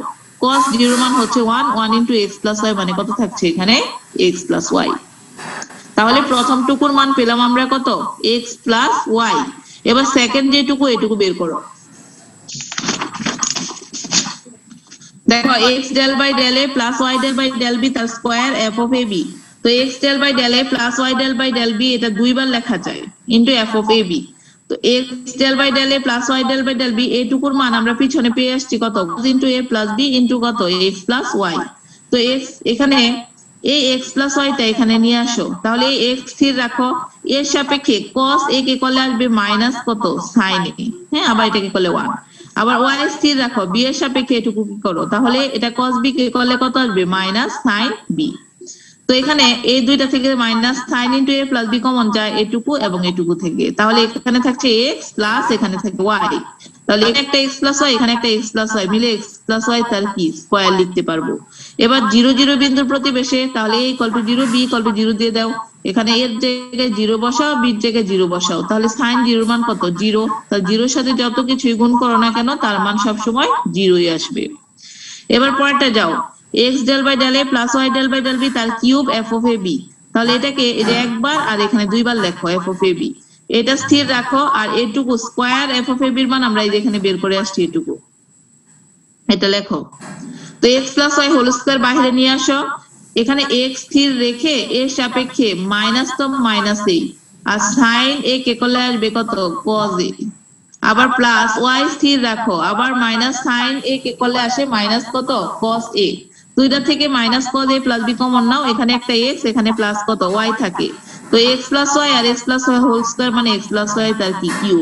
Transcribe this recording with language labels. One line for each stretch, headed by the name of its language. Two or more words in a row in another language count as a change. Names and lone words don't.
Bangla: cos 0 মান হচ্ছে 1,
English: 1 into x plus y
Bangla: মানে কত থাকছে এখানে
English: x plus y.
Bangla: তাহলে প্রথম টুকুর মান পেলাম আমরা কত
English: x plus y.
Bangla: এবার সেকেন্ড যেটুকু এটুকু বের করো। দেখো
English: x del by del a plus y del by del b
Bangla: তার স্কয়ার
English: f of a b, তো x del by del a plus y del by del b
Bangla: এটা দুইবার লেখা যায়
English: ইনটু f of a b।
Bangla: তো
English: x del by del a plus y del by del b
Bangla: এইটুকুর মান আমরা পিছনে পেয়ে আসছি কত ইনটু
English: a plus b into
Bangla: কত
English: x plus y।
Bangla: তো x এখানে এই
English: x plus y
Bangla: টা এখানে নিয়ে আসো, তাহলে এই x স্থির রাখো, এর সাপেক্ষে
English: cos a
Bangla: কে করলে আসবে
English: minus sin a,
Bangla: হ্যাঁ আবার এটাকে করলে 1। আবার y স্থির রাখো, b এর সাপেক্ষে এটুকু কি করো, তাহলে এটা
English: cos b
Bangla: কে করলে কত আসবে
English: minus sin b.
Bangla: তো এখানে এই দুইটা থেকে
English: minus sin into a plus b
Bangla: কমন যায় এটুকু এবং এটুকু থেকে, তাহলে এখানে থাকছে
English: x plus y,
Bangla: তাহলে এখানে একটা
English: x plus y
Bangla: এখানে একটা
English: x plus y
Bangla: মিলে
English: x plus y
Bangla: তার কি স্কয়ার লিখতে পারবো। এবার 0 0 বিন্দুর প্রতিবেশে, তাহলে
English: a equal to 0 b equal to 0
Bangla: দিয়ে দাও, এখানে এর জায়গায় 0 বসাও b এর জায়গায় 0 বসাও, তাহলে
English: sin 0
Bangla: এর মান কত 0, তাহলে 0 এর সাথে যত কিছুই গুণ করো না কেন তার মান সব সময় 0ই আসবে। এবার পরেরটা যাও,
English: x del by del a plus y del by del b তার কিউব f of a b,
Bangla: তাহলে এটাকে এটা একবার আর এখানে দুইবার লেখো
English: f of a b,
Bangla: এটা স্থির রাখো, আর এটুকু স্কয়ার
English: f of a b
Bangla: এর মান আমরা এই যে এখানে বের করে আসছি এটুকু, এটা লেখো। তো
English: x plus y
Bangla: হোল স্কয়ার বাইরে নিয়ে আসো, এখানে x স্থির রেখে এর সাপেক্ষে মাইনাস তো
English: minus a,
Bangla: আর
English: sin a
Bangla: কে করলে আসবে কত
English: cos a,
Bangla: আবার
English: plus y
Bangla: স্থির রাখো, আবার
English: minus sin a
Bangla: কে করলে আসে
English: minus cos a,
Bangla: দুইটা থেকে
English: minus cos a plus b
Bangla: কমন নাও, এখানে একটা x এখানে প্লাস কত y থাকে, তো
English: x plus y
Bangla: আর
English: x plus y
Bangla: হোল স্কয়ার মানে
English: x plus y
Bangla: তার কি কিউব।